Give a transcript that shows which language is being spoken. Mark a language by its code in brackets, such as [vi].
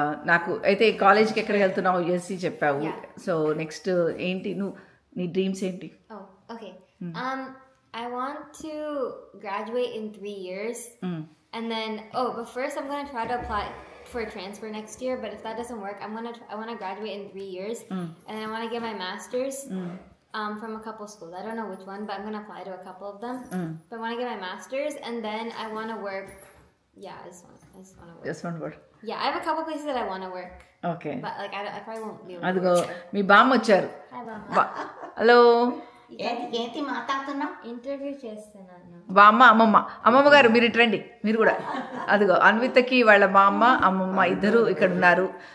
[te] నాకు అయితే కాలేజ్కి ఎక్కడికి వెళ్తున్నావు? యూఎస్సీ చెప్పావు. సో నెక్స్ట్ ఏంటి నీ డ్రీమ్స్ ఏంటి? [en] Okay, I want to graduate in 3 years, and then but first I'm going to try to apply for a transfer next year, but if that doesn't work, I want to graduate in 3 years, and then I want to get my master's, from a couple schools. I don't know which one, but I'm gonna apply to a couple of them. But I want to get my master's, and then I want to work. Yeah, I just want to work. Just one word. Yeah, I have a couple places that I want to work, okay, but like I probably won't be able to. [te] అదిగో మీ బామ్మ వచ్చారు. [en] Hi, Mom. Hello, [te] ఏంటి మాట్లాడుతున్నావు? Interview చేస్తున్నాను. బామ్మ అమ్మమ్మ గారు మీరు ఇటు రండి, మీరు కూడా. అదిగో అన్వితకి వాళ్ళ బామ్మ అమ్మమ్మ ఇద్దరు ఇక్కడ ఉన్నారు.